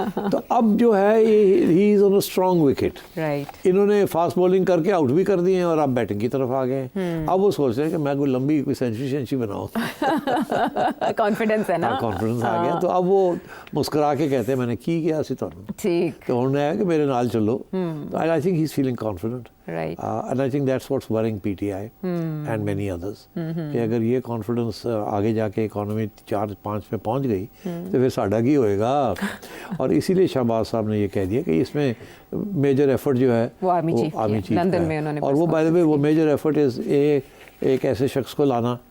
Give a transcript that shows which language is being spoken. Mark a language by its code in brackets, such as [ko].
[ur] تو اب جو ہے [en] He is on a strong wicket. [ur] انہوں نے فاسٹ بولنگ کر کے آؤٹ بھی کر دیے ہیں اور اب بیٹنگ کی طرف آ گئے ہیں. اب وہ سوچ رہے ہیں کہ میں کوئی لمبی کوئی سینچری بناؤں. کانفیڈنس ہے نا, کانفیڈنس آ گیا. تو اب وہ مسکرا کے کہتے ہیں میں نے [pa] کی کیا سی [ur] ٹھیک, تو انہوں نے کہا کہ [pa] میرے نال چلو. [en] I think he's feeling confident. Right. And I think that's what's worrying PTI and many others. [ur] کہ اگر یہ کانفیڈنس آگے جا کے اکانومی 4-5 میں پہنچ گئی تو پھر [pa] ساڈا کی ہوئے گا. [ur] اور اسی لیے شہباز صاحب نے یہ کہہ دیا کہ اس میں میجر ایفرٹ جو ہے وہ آرمی چیف لندن میں, اور وہ [en] by the way [ur] وہ میجر ایفرٹ از ایک ایسے شخص کو لانا